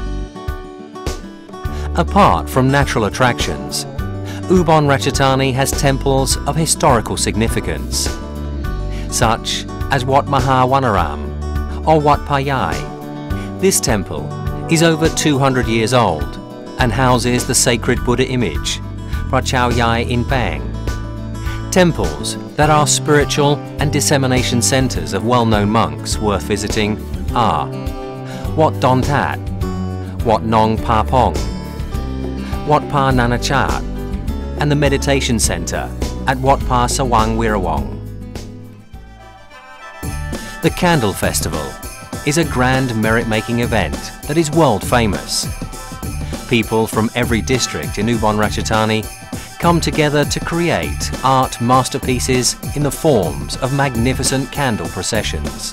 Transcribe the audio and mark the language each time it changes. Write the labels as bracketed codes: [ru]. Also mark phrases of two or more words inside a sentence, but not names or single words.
[en] Apart from natural attractions, Ubon Ratchathani has temples of historical significance, such as Wat Mahawanaram or Wat Payai. This temple is over 200 years old and houses the sacred Buddha image, Prachao Yai in Bang. Temples that are spiritual and dissemination centres of well-known monks worth visiting are Wat Don Tat, Wat Nong Pa Pong, Wat Pa Nanachat, and the meditation centre at Wat Pa Sawang Wirawong. The Candle Festival is a grand merit-making event that is world famous. People from every district in Ubon Ratchathani come together to create art masterpieces in the forms of magnificent candle processions.